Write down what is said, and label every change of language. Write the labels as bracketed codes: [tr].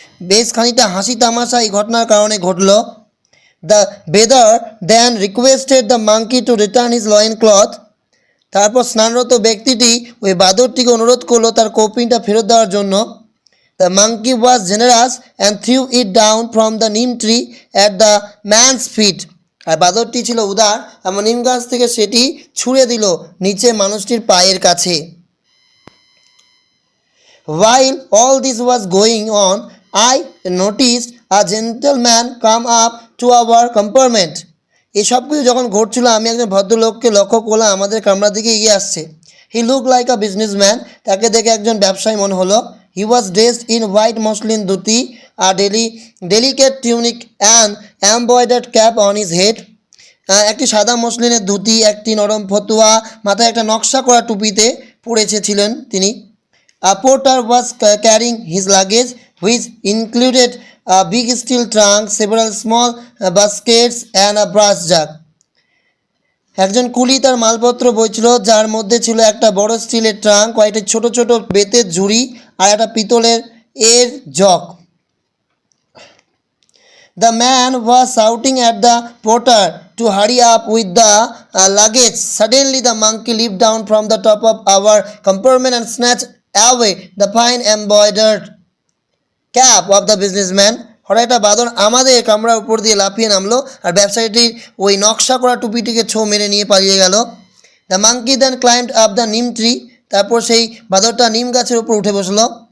[bn] বেশ খানিকটা হাসি তামাশা এই ঘটনার কারণে ঘটল। [en] The bather then requested the monkey to return his loincloth. [bn] তারপর স্নানরত ব্যক্তিটি ওই বাদরটিকে অনুরোধ করলো তার কৌপিনটা ফেরত দেওয়ার জন্য। [en] The monkey was generous and threw it down from the neem tree at the man's feet. [bn] আর বাদরটি ছিল উদার, এমন নিম গাছ থেকে সেটি ছুঁড়ে দিল নিচে মানুষটির পায়ের কাছে। [en] While all this was going on, I noticed a gentleman come up to our compartment. [bn] এই সব কিছু যখন ঘটছিল আমি একজন ভদ্রলোককে লক্ষ্য করলাম আমাদের কামরার দিকে এগিয়ে আসছে। [en] He looked like a businessman. [bn] তাকে দেখে একজন ব্যবসায়ী মনে হলো। [en] He was dressed in white muslin dhoti, a delicate tunic and embroidered cap on his head. [bn] একটি সাদা মসলিনের ধুতি, একটি নরম ফতুয়া, মাথায় একটা নকশা করা টুপিতে ছিলেন তিনি। [en] A porter was carrying his luggage, which included a big steel trunk, several small baskets and a brass jug. [bn] একজন কুলি তার মালপত্র বইছিল, যার মধ্যে ছিল একটা বড় স্টিলের ট্রাঙ্ক, কয়েকটি ছোট ছোট বেতের ঝুড়ি আর একটা পিতলের jug. [en] The man was shouting at the porter to hurry up with the luggage. Suddenly the monkey leaped down from the top of our compartment and snatched away the fine embroidered cap of the businessman. [bn] হঠাৎ একটা বাদর আমাদের কামরার উপর দিয়ে লাফিয়ে নামলো আর ব্যবসায়ীটির ওই নকশা করা টুপিটিকে ছো মেরে নিয়ে পালিয়ে গেল। [en] The monkey then climbed up the neem tree. [bn] তারপর সেই বাদরটা নিম গাছের উপর উঠে বসলো।